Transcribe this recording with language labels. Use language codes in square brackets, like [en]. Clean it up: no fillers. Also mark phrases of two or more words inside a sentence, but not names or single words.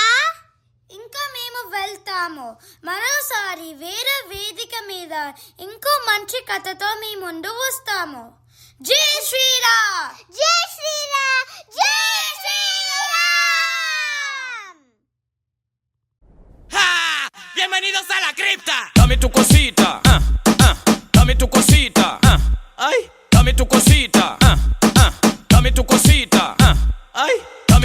[te] ఇంకా మేము వెళ్తాము. మరోసారి వేరే వేదిక మీద ఇంకో మంచి కథతో మీ ముందు వస్తాము. జై శ్రీరామ్! జై శ్రీరామ్! జై శ్రీరామ్! [es] Bienvenidos a la cripta. Dame tu cosita, dame tu cosita, ay, dame tu cosita, dame tu cosita, ay.